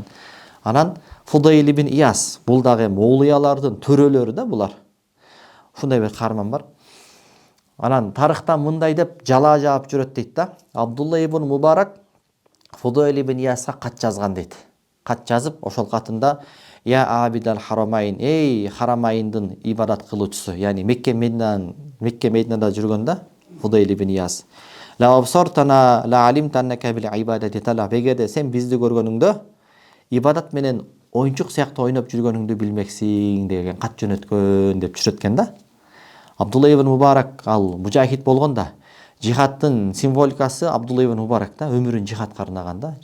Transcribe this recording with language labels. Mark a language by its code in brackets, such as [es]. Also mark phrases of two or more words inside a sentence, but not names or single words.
[ky] Анан Фудайл ибн Ияс, бул дагы оолуялардын төрөлөрү да булар. Ушундай бир каарман бар. Анан тарыхтан мындай деп жалаа жаап жүрөт дейт да. Абдулла ибн Мубарак Фудайл ибн Ияска кат жазган дейт. Кат жазып, ошол катында [ar] يا عابد الحرمين, [ky] эй харамайндын ибадат кылуучусу, яни Мекке Мединада жүргөн да Фудайл ибн Ияс. [ar] لو أبصرتنا لعلمت أنك بالعبادة تلعب. [ky] Эгерде сен бизди көргөнүңдө ибадат менен оюнчук сыяктуу ойноп жүргөнүңдү билмексиң деген кат жөнөткөн деп түшөткөн да. Абдулла ибн Мубарак ал мужахид болгон да. Жихадтын символикасы Абдулла ибн Мубарак да, өмүрүн жихадка арнаган да.